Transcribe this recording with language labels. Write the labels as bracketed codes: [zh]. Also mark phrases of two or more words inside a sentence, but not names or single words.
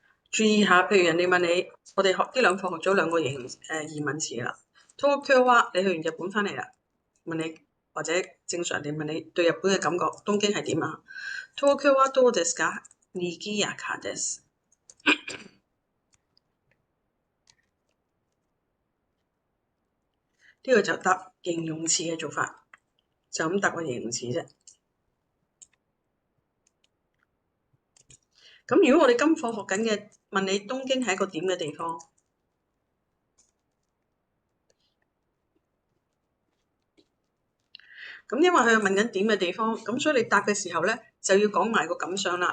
[yue] 注意下，譬如人哋問你，我哋學呢兩課學咗兩個疑問詞啦。東京話你去完日本翻嚟啦，問你或者正常地問你對日本嘅感覺，東京係點啊？ [ja] 東京話どうですか？にぎやかです。 [yue] 呢個就答形容詞嘅做法，就咁答個形容詞啫。咁如果我哋今課學緊嘅問你東京係一個點嘅地方，咁因為佢係問緊點嘅地方，咁所以你答嘅時候咧就要講埋個感想啦。